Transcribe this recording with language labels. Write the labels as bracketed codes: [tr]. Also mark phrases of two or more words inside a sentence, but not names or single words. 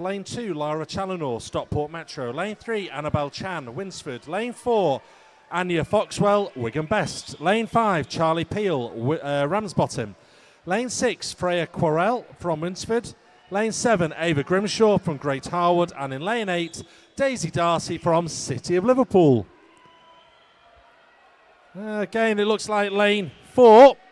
[en] Lane 2, Lara Challenor, Stockport Metro. Lane 3, Annabelle Chan, Winsford. Lane 4, Anya Foxwell, Wigan Best. Lane 5, Charlie Peel, Ramsbottom. Lane 6, Freya Quarrell from Winsford. Lane 7, Ava Grimshaw from Great Harwood. And in lane 8, Daisy Darcy from City of Liverpool. Again, it looks like lane 4.